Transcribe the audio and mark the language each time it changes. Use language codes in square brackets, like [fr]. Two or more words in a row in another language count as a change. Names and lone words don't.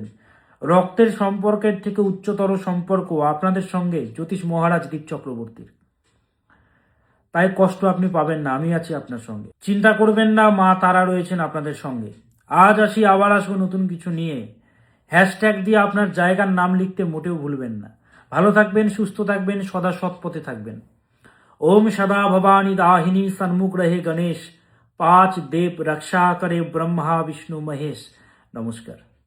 [bn] রক্তের সম্পর্কের থেকে উচ্চতর সম্পর্ক আপনাদের সঙ্গে জ্যোতিষ মহারাজ দীপ চক্রবর্তীর, তাই কষ্ট আপনি পাবেন না, আমি আছি আপনার সঙ্গে। চিন্তা করবেন না, মা তারা রয়েছেন আপনাদের সঙ্গে। আজ আসি, আবার আসবো নতুন কিছু নিয়ে। হ্যাশট্যাগ দিয়ে আপনার জায়গার নাম লিখতে মোটেও ভুলবেন না। ভালো থাকবেন, সুস্থ থাকবেন, সদা সৎ পথে থাকবেন। [hi] ओम सदा भवानी दाहिनी सन्मुख रहे गणेश, 5 देव रक्षा करे ब्रह्मा विष्णु महेश। नमस्कार।